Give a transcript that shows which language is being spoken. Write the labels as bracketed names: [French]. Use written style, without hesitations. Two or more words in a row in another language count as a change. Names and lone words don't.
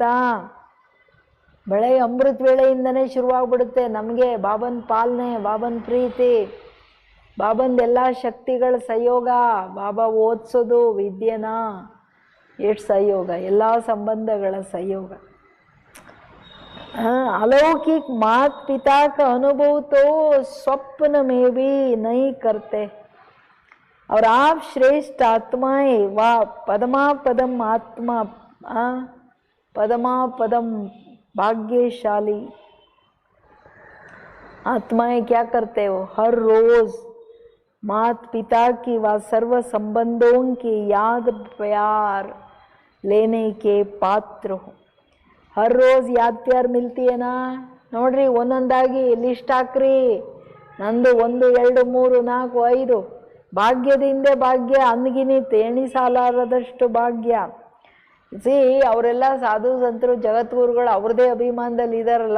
[Kannada] ಬೆಳಗ್ಗೆ ಅಮೃತ ವೇಳೆಯಿಂದನೇ ಶುರುವಾಗ್ಬಿಡುತ್ತೆ ನಮಗೆ ಬಾಬನ್ ಪಾಲನೆ, ಬಾಬನ್ ಪ್ರೀತಿ, ಬಾಬಂದೆಲ್ಲ ಶಕ್ತಿಗಳ ಸಹಯೋಗ, ಬಾಬಾ ಓದಿಸೋದು ವಿದ್ಯೆನ ಎಷ್ಟು ಸಹಯೋಗ, ಎಲ್ಲ ಸಂಬಂಧಗಳ ಸಹಯೋಗ. [Hindi] अलौकिक मात पिता का अनुभव तो स्वप्न में भी नहीं करते और आप श्रेष्ठ आत्माएं व पदमा पदम आत्मा पदमा पदम भाग्यशाली आत्माएं क्या करते हो, हर रोज मात पिता की व सर्व संबंधों की याद प्यार लेने के पात्र हो. हर रोज याद प्यार मिलती है ना. [Kannada] ನೋಡ್ರಿ ಒಂದೊಂದಾಗಿ ಲಿಸ್ಟ್ ಹಾಕ್ರಿ. ನಂದು 1 2 3 4 5 ಭಾಗ್ಯದಿಂದ ಭಾಗ್ಯ ಅಂದ್ಗಿನಿತ್ ಎಣಿಸಾಲಾರದಷ್ಟು ಭಾಗ್ಯ. ಅವರೆಲ್ಲ ಸಾಧು ಸಂತರು ಜಗದ್ಗುರುಗಳು ಅವ್ರದೇ ಅಭಿಮಾನದಲ್ಲಿ ಇದಾರಲ್ಲ.